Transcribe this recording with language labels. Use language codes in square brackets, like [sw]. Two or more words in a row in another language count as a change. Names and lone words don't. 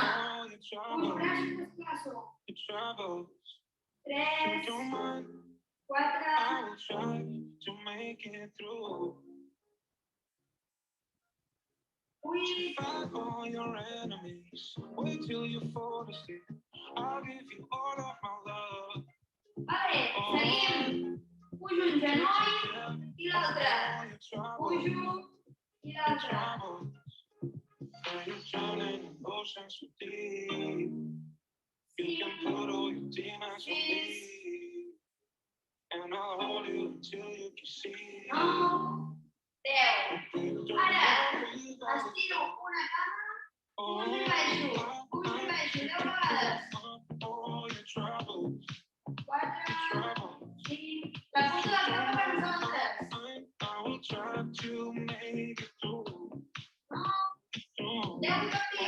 [ca] Pujo braços, desplaço. 3, 4, 8. Vale, seguim. Pujo un genoll i l'altre. Pujo i l'altre. [en] And I'll hold you until you can see. [ca] 9, 10. Ara, estiro una una cama, pujo i baixo, 10 vegades. 4, 5, la punta del cap per nosaltres. 9, 10 i canvio.